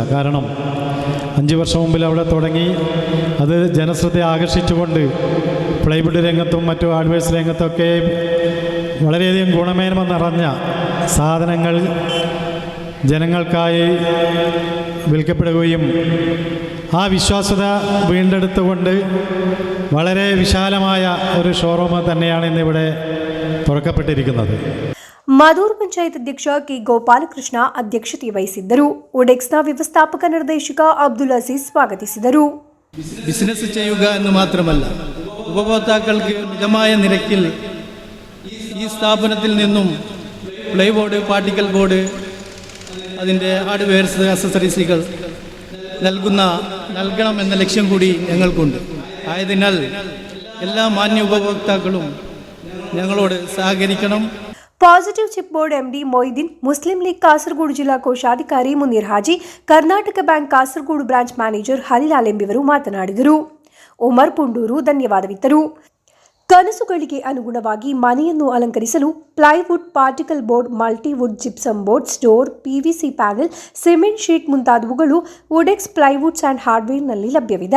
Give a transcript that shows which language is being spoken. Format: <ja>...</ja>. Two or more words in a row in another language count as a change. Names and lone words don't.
<ml>കാരണം 5 വർഷം മുമ്പിൽ അവിടെ തുടങ്ങി അത് ജനശ്രദ്ധ ആകർഷിച്ചുകൊണ്ട് പ്ലൈവുഡ് രംഗത്തും മറ്റു ഹാർഡ്വെയർസ് രംഗത്തൊക്കെ വളരെയധികം ഗുണമേന്മ നിറഞ്ഞ സാധനങ്ങൾ ജനങ്ങൾക്കായി വിൽക്കപ്പെടുകയും ആ വിശ്വാസ്യത വീണ്ടെടുത്തുകൊണ്ട് വളരെ വിശാലമായ ഒരു ഷോറൂം തന്നെയാണ് ഇന്നിവിടെ തുറക്കപ്പെട്ടിരിക്കുന്നത്.</ml> <kn>ಮಧೂರು ಪಂಚಾಯತ್ ಅಧ್ಯಕ್ಷ ಕೆ ಗೋಪಾಲಕೃಷ್ಣ ಅಧ್ಯಕ್ಷತೆ ವಹಿಸಿದ್ದರು. ವುಡೆಕ್ಸ್ನ ವ್ಯವಸ್ಥಾಪಕ ನಿರ್ದೇಶಕ ಅಬ್ದುಲ್ ಅಜೀಜ್ ಸ್ವಾಗತಿಸಿದರು.</kn> <ml>ബിസിനസ് ചെയ്യുക എന്ന് മാത്രമല്ല, ഉപഭോക്താക്കൾക്ക് മിതമായ നിരക്കിൽ ഈ സ്ഥാപനത്തിൽ നിന്നും പ്ലൈബോർഡ്,</ml> <en>particle board,</en> <ml>അതിൻ്റെ ഹാർഡ്വെയർസ്, അക്സസറീസുകൾ നൽകണം എന്ന ലക്ഷ്യം കൂടി ഞങ്ങൾക്കുണ്ട്. ആയതിനാൽ എല്ലാ മാന്യ ഉപഭോക്താക്കളും ഞങ്ങളോട് സഹകരിക്കണം.</ml> <kn>ಪಾಸಿಟಿವ್ ಚಿಪ್ ಬೋರ್ಡ್ ಎಂಡಿ ಮೊಯ್ದೀನ್, ಮುಸ್ಲಿಂ ಲೀಗ್ ಕಾಸರಗೋಡು ಜಿಲ್ಲಾ ಕೋಶಾಧಿಕಾರಿ ಮುನೀರ್ ಹಾಜಿ, ಕರ್ನಾಟಕ ಬ್ಯಾಂಕ್ ಕಾಸರಗೋಡು</kn> <en>branch manager</en> <kn>ಹಲಿಲಾಲ್ ಎಂಬಿವರು ಮಾತನಾಡಿದರು. ಉಮರ್ ಪುಂಡೂರು ಧನ್ಯವಾದವಿತ್ತರು. ಕನಸುಗಳಿಗೆ ಅನುಗುಣವಾಗಿ ಮನೆಯನ್ನು ಅಲಂಕರಿಸಲು ಪ್ಲೈವುಡ್,</kn> <en>particle board,</en> <kn>ಮಲ್ಟಿವುಡ್,</kn> <en>gypsum board,</en> <kn>ಸ್ಟೋರ್,</kn> <en>PVC panel, cement sheet</en> <kn>ಮುಂತಾದವುಗಳು ವುಡೆಕ್ಸ್ ಪ್ಲೈವುಡ್ಸ್ ಆ್ಯಂಡ್ ಹಾರ್ಡ್ವೇರ್ನಲ್ಲಿ ಲಭ್ಯವಿದೆ.</kn>